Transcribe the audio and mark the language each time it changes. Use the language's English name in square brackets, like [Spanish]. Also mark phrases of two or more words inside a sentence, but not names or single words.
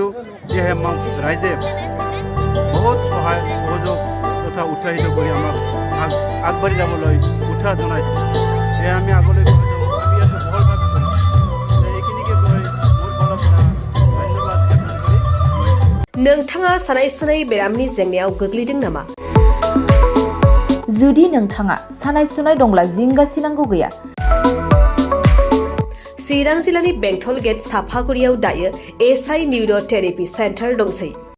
[Assamese] সেয়েহে আমাক ৰাইজে বহুত সহায় সহযোগ তথা উৎসাহিত কৰি আমাক আগবাঢ়ি যাবলৈ উৎসাহ জনাইছে। সেয়ে আমি আগলৈকে আমি ইয়াত বহলভাৱে কৰিম। এইখিনিকে কৈ মোৰ ফালৰ পৰা ধন্যবাদ জ্ঞাপন কৰি [Bodo] नोंथाङा सानाय सुनाय बेरामनि जेंनायाव गोग्लैदों नामा? जुदि नोंथाङा सानाय सुनाय दंब्ला जिंगासिनांगौ गैया। चिरां जिल्लानि बेंटल गेट साफागुरियाव दायो य20 निउर' थेरापि सेन्टार दंसै।